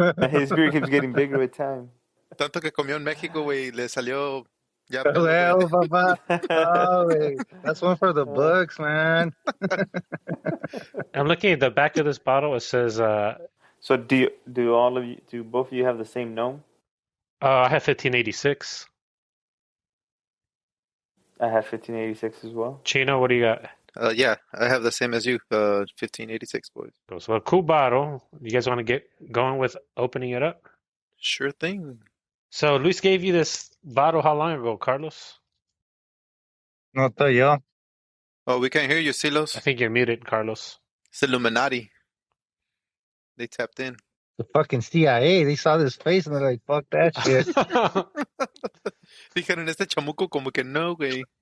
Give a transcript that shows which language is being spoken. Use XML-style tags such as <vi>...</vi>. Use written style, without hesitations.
<en>His beard keeps getting bigger with time.</en> <es>Tanto que comió en México, güey, le salió... Ya,</es> <en>Well, Papa. Oh, wait. That's one for the books, man. I'm looking at the back of this bottle. It says, So do both of you have the same gnome? I have 1586. I have 1586 as well. Chino, what do you got? Yeah, I have the same as you, 1586, boys. So a cool bottle. You guys want to get going with opening it up? Sure thing. So Luis gave you this bottle how long ago, Carlos? No te yo. Oh, we can't hear you, Silos. I think you're muted, Carlos. It's Illuminati. They tapped in. The fucking CIA, they saw this face and they're like, fuck that shit.</en> <es>Dijeron, este chamuco como que no, güey.</es>